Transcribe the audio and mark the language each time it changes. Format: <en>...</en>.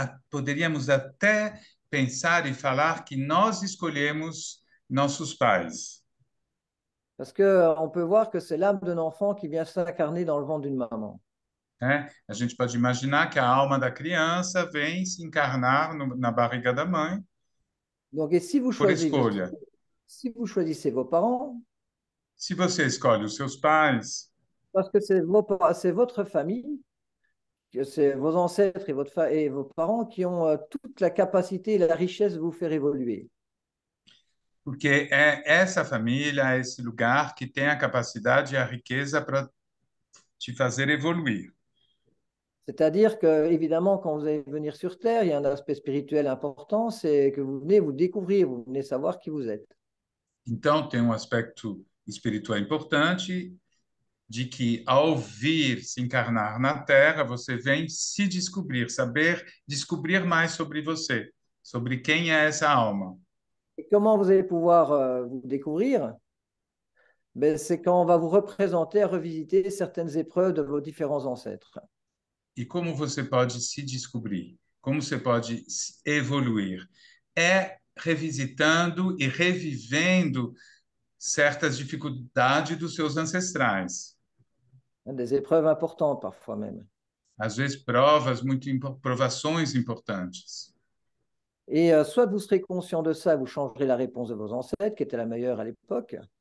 <pt>Poderíamos até pensar e falar que nós escolhemos nossos pais.</pt> <fr>Parce qu'on peut voir que c'est l'âme d'un enfant qui vient s'incarner dans le ventre d'une maman.</fr> <pt>Né? A gente pode imaginar que a alma da criança vem se encarnar na barriga da mãe</pt> <fr>Donc, et</fr> <pt>por escolha.</pt> <fr>si vous choisissez vos parents,</fr> <pt>Se você escolhe os seus pais,</pt> <fr>parce que c'est votre famille, que c'est vos ancêtres et vos parents qui ont toute la capacité et la richesse de vous faire évoluer.</fr> <pt>porque é essa família, esse lugar que tem a capacidade e a riqueza para te fazer evoluir.</pt> <fr>C'est-à-dire que, évidemment, quand vous allez venir sur Terre, il y a un aspect spirituel important, c'est que vous venez vous découvrir, vous venez savoir qui vous êtes.</fr> <pt>Então, tem um aspecto espiritual importante de que, ao vir se encarnar na Terra, você vem se descobrir, saber descobrir mais sobre você. sobre quem é essa alma.</pt> <fr>Et comment vous allez pouvoir vous découvrir? Ben, c'est quand on va vous représenter à revisiter certaines épreuves de vos différents ancêtres.</fr> <pt>E como você pode se descobrir? Como você pode evoluir? É revisitando e revivendo certas dificuldades dos seus ancestrais.</pt> <fr>Des épreuves importantes parfois même.</fr> <pt>Às vezes, provas muito provações importantes.</pt> <fr>Et soit vous serez conscient de ça, vous changerez la réponse de vos ancêtres, qui était la meilleure à l'époque,</fr>